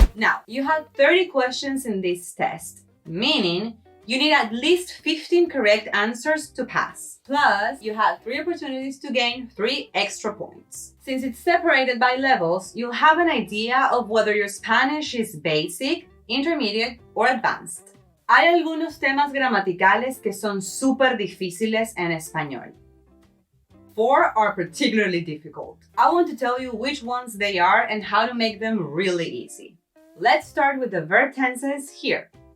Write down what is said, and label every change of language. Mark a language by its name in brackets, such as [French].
[English] Now, you have 30 questions in this test, meaning you need at least 15 correct answers to pass. Plus, you have 3 opportunities to gain 3 extra points. Since it's separated by levels, you'll have an idea of whether your Spanish is basic, intermediate, or advanced. [Spanish] Hay algunos temas gramaticales que son súper difíciles en español. [English] 4 are particularly difficult. I want to tell you which ones they are and how to make them really easy. Let's start with the verb tenses here.